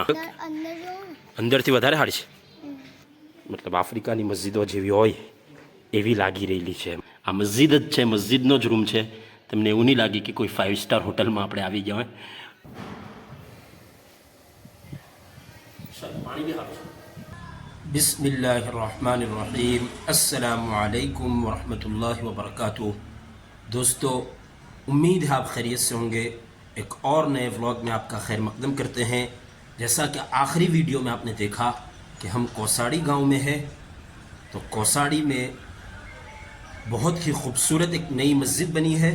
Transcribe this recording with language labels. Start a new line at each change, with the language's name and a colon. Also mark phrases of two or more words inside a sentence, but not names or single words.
Gujarati: અંદરથી વધારે સારી છે, મતલબ આફ્રિકાની મસ્જિદો જેવી હોય એવી લાગી રહેલી છે. આ મસ્જિદ જ છે, મસ્જિદનો જ રૂમ છે. તમને એવું નહીં લાગે કે કોઈ 5 સ્ટાર હોટલમાં આપણે આવી ગયા હોય. પાણી બી આવે છે.
Arabic: بسم الله الرحمن الرحيم. السلام عليكم ورحمة الله وبركاته.
Hindi: दोस्तों, उम्मीद है आप खैरियत से होंगे. एक और नए व्लॉग में आपका खैर मकदम करते हैं. जैसा कि आखिरी वीडियो में आपने देखा कि हम कोसाड़ी गांव में हैं, तो कोसाड़ी में बहुत ही खूबसूरत एक नई मस्जिद बनी है.